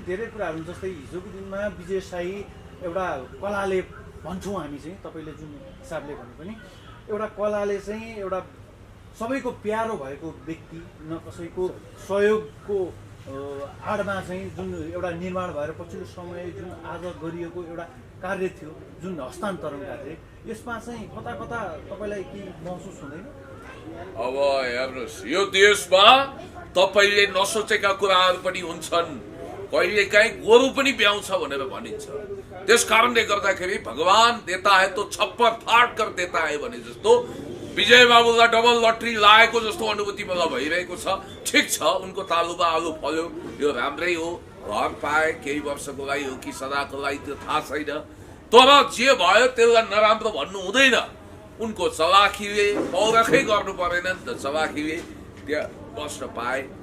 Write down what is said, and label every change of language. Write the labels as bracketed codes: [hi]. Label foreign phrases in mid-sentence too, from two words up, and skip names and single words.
[ne] धेरै कुराहरू, जस्तै हिजोको दिनमा विजय साई एउटा कलाले भन्छौँ हामी चाहिँ, तपाईँले जुन हिसाबले भने पनि एउटा कलाले चाहिँ एउटा सबैको प्यारो भएको व्यक्ति, न कसैको सहयोगको आडमा चाहिँ जुन एउटा निर्माण भएर पछिल्लो समय जुन आज गरिएको एउटा कार्य थियो, जुन हस्तान्तरण कार्य, यसमा चाहिँ कता कता तपाईँलाई के महसुस हुँदैन? अब हेर्नुहोस्, यो देशमा तपाईँले नसोचेका कुराहरू पनि हुन्छन्। कहिलेकाहीँ गोरु पनि ब्याउँछ भनेर भनिन्छ। त्यस कारणले गर्दाखेरि [hi] भगवान देता है तो छप्पर फाट कर देता है [ne] भने जस्तो विजय बाबुलाई डबल लटरी लागेको जस्तो अनुभूति मलाई भइरहेको छ। ठिक छ, उनको तालुमा आलु फल्यो, यो राम्रै हो, घर पाए, केही वर्षको लागि हो कि सदाको लागि त्यो थाहा छैन। तर जे भयो त्यसलाई नराम्रो भन्नु हुँदैन। उनको चलाखीले पौरखै गर्नु परेन नि त, चलाखीले त्यहाँ बस्न पाए।